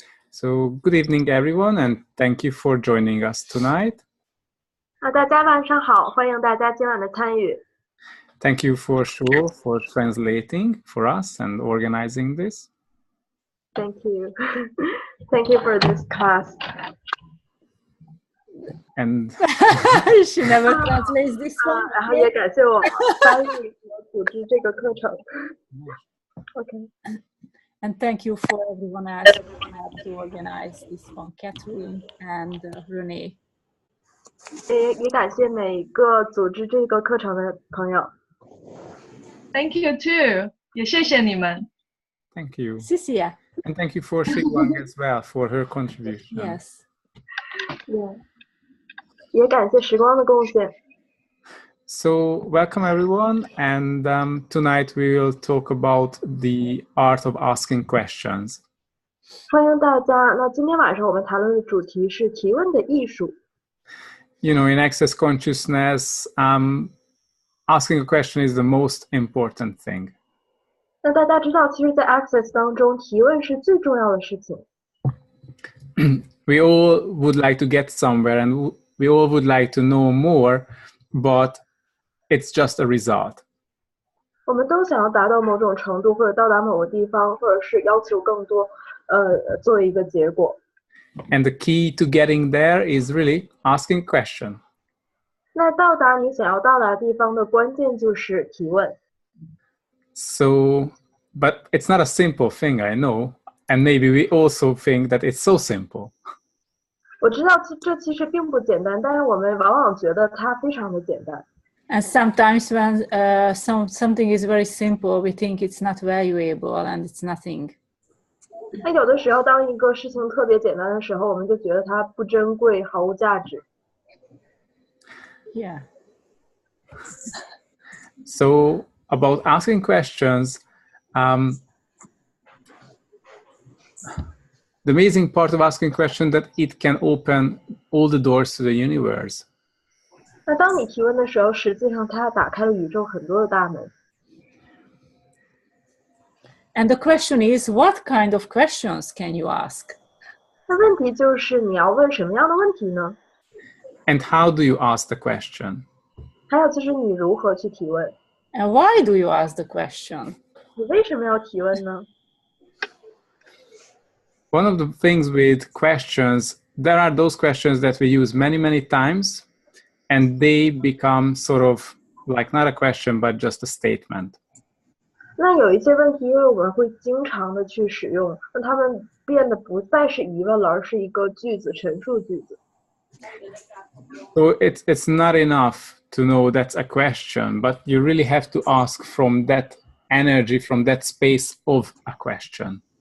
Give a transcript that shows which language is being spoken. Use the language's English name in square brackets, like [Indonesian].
[English] So good evening, everyone, and thank you for joining us tonight. [Chinese] 大家晚上好，欢迎大家今晚的参与。 [English] Thank you for sure for translating for us and organizing this. Thank you. Thank you for this class. And she never translates this one. [Chinese] 然后也感谢我翻译和组织这个课程。 [English] Okay. And thank you for everyone else who helped to organize this one, Catherine and Renee. [Chinese] 也感谢每一个组织这个课程的朋友。 [English] Thank you too. [Chinese] 也谢谢你们。 [English] thank you. [Chinese] 谢谢。 [English] And thank you for Shiguang as well for her contribution. Yes. [Chinese] Yeah. 也感谢时光的贡献。 [English] So welcome everyone, and tonight we will talk about the art of asking questions. [Chinese] 欢迎大家。那今天晚上我们谈论的主题是提问的艺术。 [English] You know, in Access Consciousness, asking a question is the most important thing. [Chinese] 那大家知道，其实，在 Access 当中，提问是最重要的事情。 [English] We all would like to get somewhere, and we all would like to know more, but it's just a result. [Chinese] 我们都想要达到某种程度，或者到达某个地方，或者是要求更多，作为一个结果。 [English] And the key to getting there is really asking a question. [Chinese] 那到达你想要到达的地方的关键就是提问。 [English] So, but it's not a simple thing, I know. And maybe we also think that it's so simple. [Chinese] 我知道这其实并不简单，但是我们往往觉得它非常的简单。 [English] And sometimes when something is very simple, we think it's not valuable and it's nothing. [Chinese] 那有的时候，当一个事情特别简单的时候，我们就觉得它不珍贵，毫无价值。 [English] Yeah. So, about asking questions, the amazing part of asking a question that it can open all the doors to the universe. [Chinese] 那当你提问的时候，实际上它打开了宇宙很多的大门。 [English] And the question is, what kind of questions can you ask? [Chinese] 那问题就是你要问什么样的问题呢？ [English] And how do you ask the question? [Chinese] 还有就是你如何去提问？ [English] And why do you ask the question? [Chinese] 你为什么要提问呢？ [English] One of the things with questions, there are those questions that we use many, many times, and they become sort of like not a question, but just a statement. [Chinese] 那有一些问题，因为我们会经常的去使用，那它们变得不再是疑问了，而是一个句子，陈述句子。 [English] So it's not enough to know that's a question, but you really have to ask from that energy, from that space of a question.